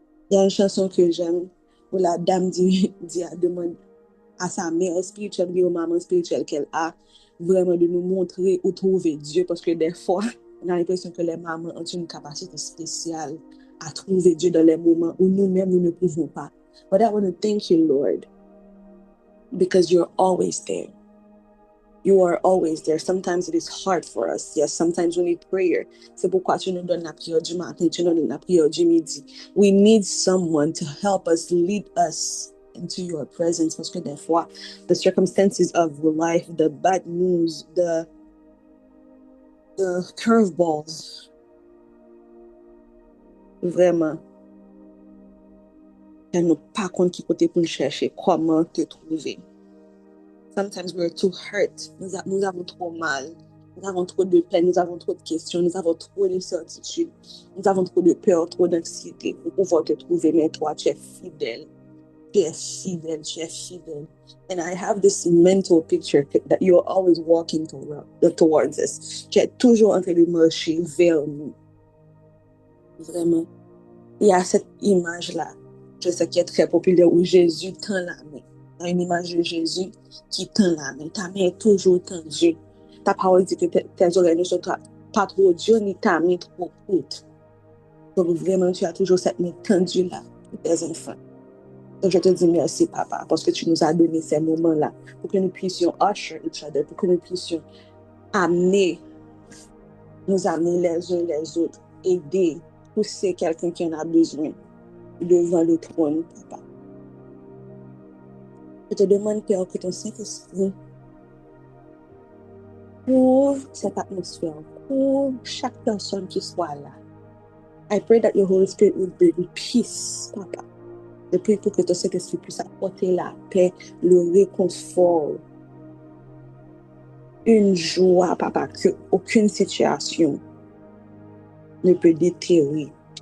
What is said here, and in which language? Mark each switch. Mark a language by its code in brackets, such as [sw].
[fr] Il y a une chanson que j'aime où la dame demande à sa mère spirituelle ou maman spirituelle qu'elle a vraiment de nous montrer où trouver Dieu, parce que des fois, on a l'impression que les mamans ont une capacité spéciale à trouver Dieu dans les moments où nous-mêmes, nous ne pouvons pas. [en] But I want to thank you, Lord, because you're always there. You are always there. Sometimes it is hard for us. Yes, sometimes we need prayer. [fr] C'est pourquoi tu nous donnes la prière du matin, tu nous donnes la prière du midi. [en] We need someone to help us, lead us into your presence. [fr] Parce que des fois, [en] the circumstances of life, the bad news, the curveballs, [fr] vraiment, elle n'a pas compte qui côté pour chercher comment te trouver. [en] Sometimes we're too hurt. [fr] Nous avons trop mal. Nous avons trop de peine, nous avons trop de questions, nous avons trop d'incertitudes, nous avons trop de peur, trop d'anxiété pour pouvoir te trouver. Mais toi, tu es fidèle. Tu es fidèle, tu es fidèle. [en] And I have this mental picture that you're always walking towards us. [fr] Tu es toujours en train de marcher vers nous. Vraiment. Il y a cette image-là, je sais qui est très populaire, où Jésus tend la main. Il y a une image de Jésus qui tend la main. Ta main est toujours tendue. Ta parole dit que tes oreilles ne sont pas trop dures, ni ta main trop courte. Donc vraiment, tu as toujours cette main tendue-là pour tes enfants. Donc je te dis merci, Papa, parce que tu nous as donné ces moments-là pour que nous puissions [en] usher each other, [fr] pour que nous puissions nous amener les uns les autres, aider, pousser quelqu'un qui en a besoin devant le trône, Papa. Je te demande, Père, que ton Saint-Esprit couvre cette atmosphère, couvre chaque personne qui soit là. [en] I pray that your Holy Spirit will bring peace, Papa. [fr] Je prie pour que ton Saint-Esprit puisse apporter la paix, le réconfort, une joie, Papa, que aucune situation ne peut déterrer.